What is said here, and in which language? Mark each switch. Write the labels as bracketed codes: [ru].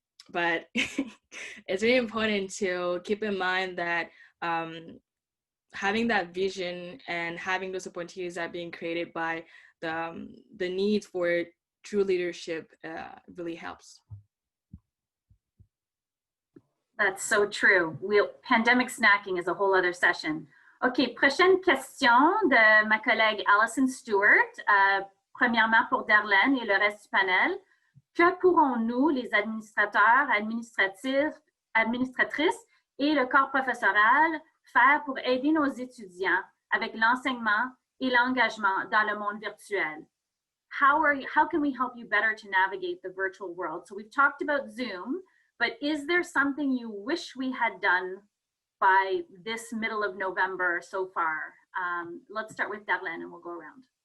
[en] But it's really important to keep in mind that having that vision and having those opportunities that are being created by the need for true leadership really helps. That's so true. Pandemic snacking is a whole other session. [fr] OK, prochaine question de ma collègue Alison Stewart. Premièrement pour Darlene et le reste du panel. Que pourrons-nous, les administrateurs, administratrices et le corps professoral faire pour aider nos étudiants avec l'enseignement et l'engagement dans le monde virtuel? [en] How can we help you better to navigate the virtual world? So we've talked about Zoom, but is there something you wish we had done by this middle of November so far? Let's start with Darlene and we'll go around.